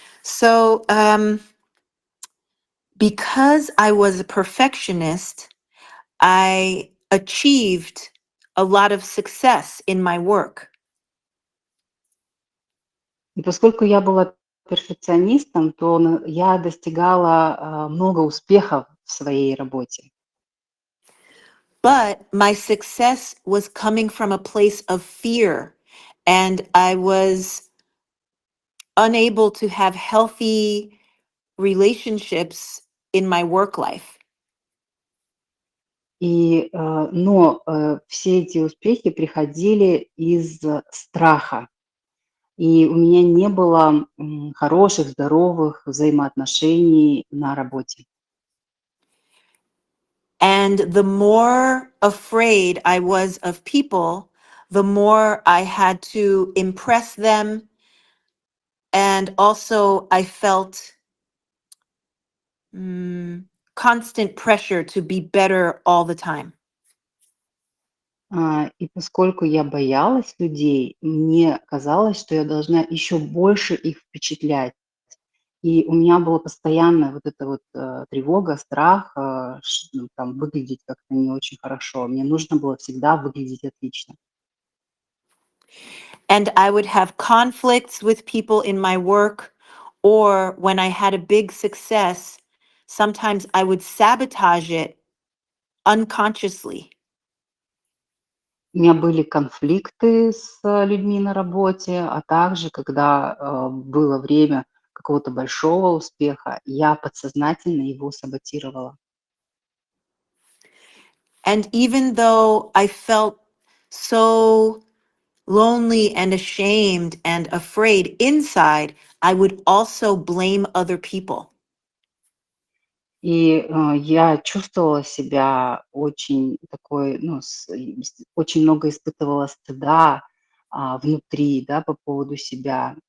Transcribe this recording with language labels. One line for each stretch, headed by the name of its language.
English: So, because I was a perfectionist, I achieved a lot of success in my work.
Russian: И поскольку я была перфекционистом, то я достигала много успехов в своей работе.
English: But my success was coming from a place of fear, and I was unable to have healthy relationships in my work life.
Russian: Но все эти успехи приходили из страха. И у меня не было хороших, здоровых взаимоотношений на работе.
English: And the more afraid I was of people, the more I had to impress them. And also, I felt constant pressure to be better all the time.
Russian: И поскольку я боялась людей, мне казалось, что я должна еще больше их впечатлять. И у меня была постоянная вот эта вот тревога, страх там, выглядеть как-то не очень хорошо. Мне нужно было всегда выглядеть отлично.
English: And I would have conflicts with people in my work, or when I had a big success, sometimes I would sabotage it unconsciously.
Russian: У меня были конфликты с людьми на работе, а также, когда было время какого-то большого успеха, я подсознательно его саботировала.
English: And even though I felt so lonely and ashamed and afraid inside, I would also blame other people.
Russian: И я чувствовала себя очень такой, очень много испытывала стыда внутри, да, по поводу себя.